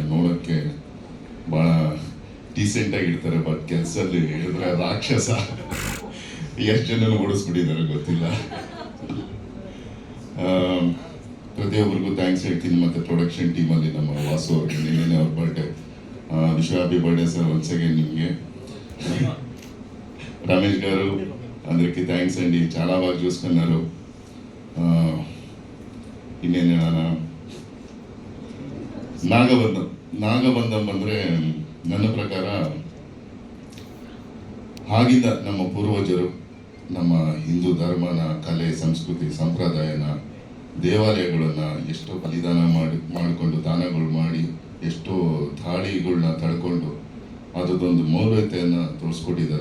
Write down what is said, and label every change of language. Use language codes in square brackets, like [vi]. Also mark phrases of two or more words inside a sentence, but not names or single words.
[kn] ನೋಡೋಕ್ಕೆ ಭಾಳ ಡೀಸೆಂಟಾಗಿರ್ತಾರೆ, ಬಟ್ ಕೆಲಸದಲ್ಲಿ ಹೇಳಿದ್ರೆ ರಾಕ್ಷಸ. ಎಷ್ಟು ಜನ ಓಡಿಸ್ಬಿಟ್ಟಿದ್ದಾರೆ ಗೊತ್ತಿಲ್ಲ. ಪ್ರತಿಯೊಬ್ಬರಿಗೂ ಥ್ಯಾಂಕ್ಸ್ ಹೇಳ್ತೀನಿ. ಮತ್ತು [en] production teamalli [kn] ನಮ್ಮ ವಾಸು ಅವ್ರಿಗೆ, ನಿನ್ನೆ ಅವ್ರ ಬರ್ಡೇ, ವಿಶ್ವ [en] happy birthday sir once again [kn] ನಿಮಗೆ. [te] రమేష్ గారు అందరికీ థ్యాంక్స్ అండి, చాలా బాగా చూసుకున్నారు. [kn] ಇನ್ನೇನು ಹೇಳೋಣ, ನಾಗಬಂಧಂ ಅಂದರೆ ನನ್ನ ಪ್ರಕಾರ ಆಗಿಂದ ನಮ್ಮ ಪೂರ್ವಜರು ನಮ್ಮ ಹಿಂದೂ ಧರ್ಮನ, ಕಲೆ, ಸಂಸ್ಕೃತಿ, ಸಂಪ್ರದಾಯನ, ದೇವಾಲಯಗಳನ್ನು ಎಷ್ಟೋ ಬಲಿದಾನ ಮಾಡಿಕೊಂಡು, ದಾನಗಳು ಮಾಡಿ, ಎಷ್ಟೋ ದಾಳಿಗಳನ್ನ ತಡ್ಕೊಂಡು ಅದೊಂದು ಮೌಲ್ಯತೆಯನ್ನು ತೋರಿಸ್ಕೊಟ್ಟಿದ್ದಾರೆ.